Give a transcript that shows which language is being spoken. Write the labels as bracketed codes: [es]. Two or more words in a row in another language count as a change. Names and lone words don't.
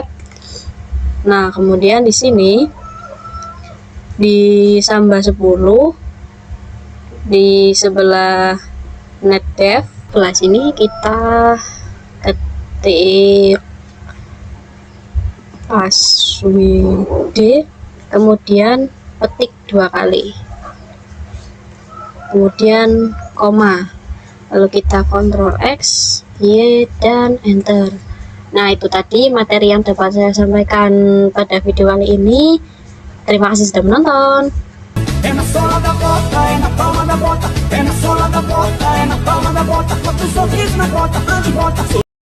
[id] Nah, kemudian di sini di Samba 10 di sebelah netdev, sebelah sini kita ketik password, kemudian petik 2 kali, kemudian koma, lalu kita Ctrl X, Y, dan enter. Nah, itu tadi materi yang dapat saya sampaikan pada video kali ini. Terima kasih sudah menonton. [pt] É na sola da bota, é na palma da bota, é na sola da bota, é na palma da bota, bota um sorriso na bota, ande bota.